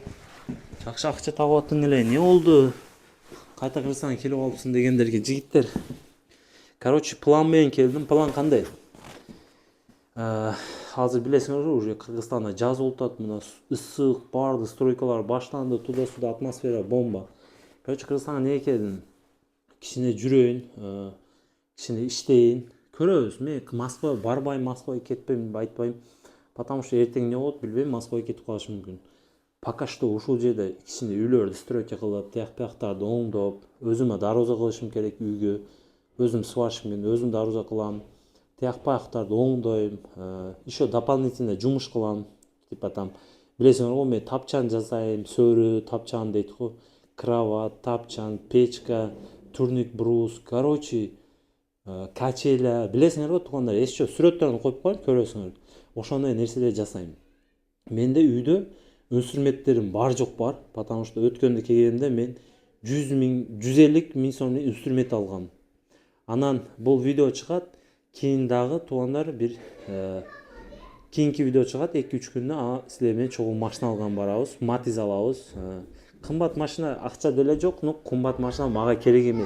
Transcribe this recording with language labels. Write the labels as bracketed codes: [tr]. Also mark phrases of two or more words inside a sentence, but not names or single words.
[ky] Жакшы акча табып аттың эле. Не болду? Кайта Кыргызстанга келип алыпсың дегендерге, жигиттер. Короче, план менен келдим. План кандай? Азыр билесиңер го, уже Кыргызстанда жаз болуп атат. Мына ысык, барды, стройкалар баштанды, [ru] туда-сюда атмосфера бомба. [ky] Короче, Кыргызстанга неге келдим? Кичине жүрөйүн, кичине иштейин. Көрөбүз. Мен Москва барбайм, Москвага кетпейм, айтпайм. [ru] Потому что [ky] эртең эмне болот билбейм, Москвага кетип калышы мүмкүн. [ru] Пока что [ky] ушул жерде кичине үйлөрдү стройка кылып, тияк-бияктарды оңдоп, өзүмө дароза кылышым керек үйгө. Өзүм сварщикмин, өзүм дароза кылам. Тияк-бияктарды оңдойм, [ru] еще дополнительно [ky] жумуш кылам. [ru] Типа там [ky] билесиңер го, мен тапчан жасайм, сөрү, тапчан дейт го. [ru] Кровать, тапчан, печка, турник, брус, короче, качеля, [ky] билесиңер го туугандар, еще сүрөттөрүн коюп коеюн, көрөсүңөр. Ошондой нерселерди жасайм. Менде үйдө инструменттерим бар жок бар, [ru] потому что [ky] өткөндө келгенде мен 100 миң сомдук инструмент алгам. Анан бул видео чыгат, кийин дагы туугандар бир кийинки видео чыгат 2-3 күндө, силер менен чогуу машина алган барабыз, Matiz алабыз. Кымбат машина акча деле жок, но кымбат машина мага керек эмес.